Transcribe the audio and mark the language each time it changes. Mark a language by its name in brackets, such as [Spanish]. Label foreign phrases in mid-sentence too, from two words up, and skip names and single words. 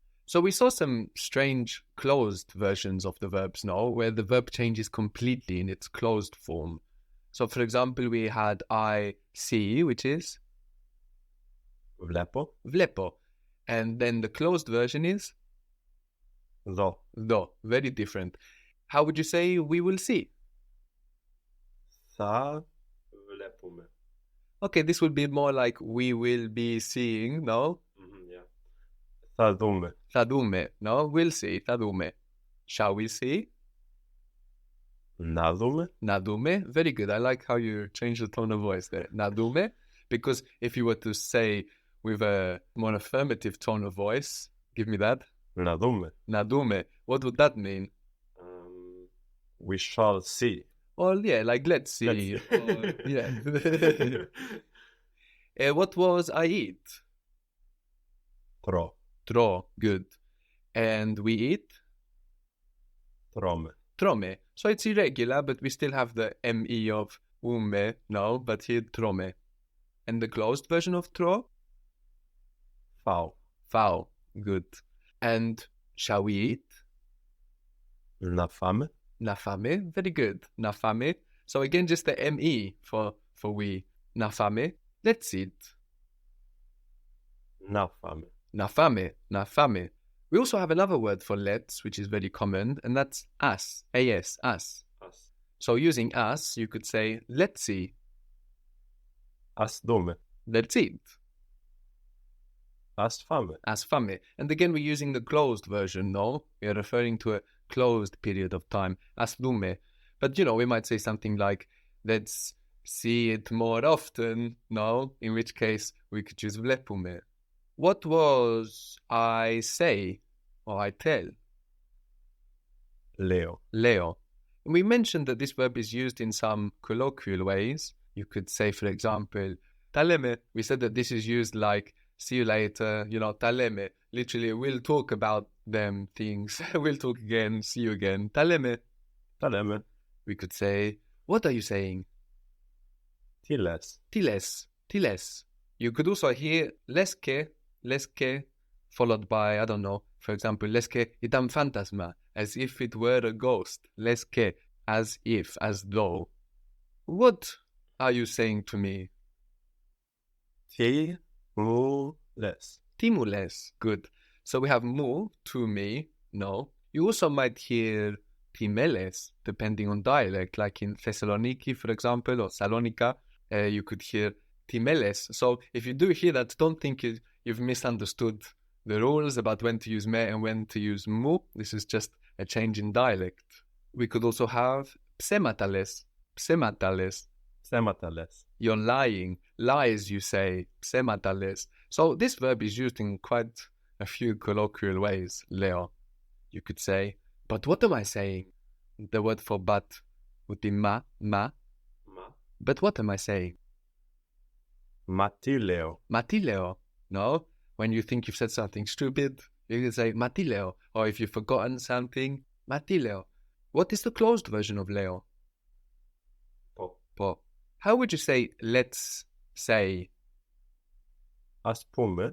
[English] So we saw some strange closed versions of the verbs now, where the verb changes completely in its closed form. So for example, we had I see, which is [Greek] Βλέπω. vlepo. [English] And then the closed version is [Greek] Δω. [English] do. Very different. How would you say we will see? [Greek] Θα βλέπουμε. [English] Okay, this would be more like we will be seeing, no? Yeah. [Greek] Θα δούμε. Θα δούμε, [English] no? We'll see, [Greek] θα δούμε. [English] Shall we see? [Greek] Να δούμε. Να δούμε. [English] Very good. I like how you change the tone of voice there. [Greek] Να δούμε. [English] Because if you were to say with a more affirmative tone of voice, give me that. [Greek] Να δούμε. Να δούμε. [English] What would that mean? We shall see. Well, yeah, like let's see. Let's Or, yeah. What was I eat? [Greek] Τρώ. [English] Tro. Good. And we eat? [Greek] Τρώμε. Τρώμε. [English] So it's irregular, but we still have the ME of ume, no, but here trome. And the closed version of tro? [Greek] Φάω. [English] Fao. Good. And shall we eat? [Greek] Να φάμε. Να φάμε. [English] Very good. [Greek] Να φάμε. [English] So again, just the ME for we. [Greek] Να φάμε. [English] Let's eat. [Greek] Να φάμε. Να φάμε. Να φάμε. [English] We also have another word for let's, which is very common, and that's us. AS, us. [Greek] Ας. [English] So using us, you could say, let's see. [Greek] Ας δούμε. [English] Let's eat. [Greek] Ας φάμε. Ας φάμε. [English] And again, we're using the closed version, no? We are referring to a closed period of time. [Greek] Ας δούμε. [English] But, we might say something like, let's see it more often, no? In which case, we could use vlepume. What was I say or I tell? [Greek] Λέω. Leo. [English] And we mentioned that this verb is used in some colloquial ways. You could say, for example, taleme. We said that this is used like, see you later, taleme. Literally, we'll talk about them things. We'll talk again, see you again. [Greek] Taleme. Τα λέμε. [English] We could say, what are you saying? [Greek] Τι λες. Tiles. Tiles. [English] You could also hear leske, followed by, I don't know, for example, [Greek] λες κ' ήταν φάντασμα, [English] as if it were a ghost. Leske, as if, as though. What are you saying to me? [Greek] Τι μου λες. [English] Timules. Good. So we have mu, to me, no. You also might hear timeles, depending on dialect, like in Thessaloniki, for example, or Salonika, you could hear timeles. So if you do hear that, don't think you've misunderstood the rules about when to use me and when to use mu. This is just a change in dialect. We could also have psematales. [Greek] Psematales. Ψέματα λες. [English] You're lying. Lies, you say. Psematales. So this verb is used in quite a few colloquial ways, Leo. You could say, but what am I saying? The word for but would be ma. [Greek] Μα. [English] But what am I saying? [Greek] Μα τι λέω. Μα τι λέω. No? [English] When you think you've said something stupid, you can say [Greek] μα τι λέω. [English] Or if you've forgotten something, [Greek] μα τι λέω. [English] What is the closed version of leo? [Greek] Po. Po. [English] How would you say let's say? [Greek] Ας πούμε.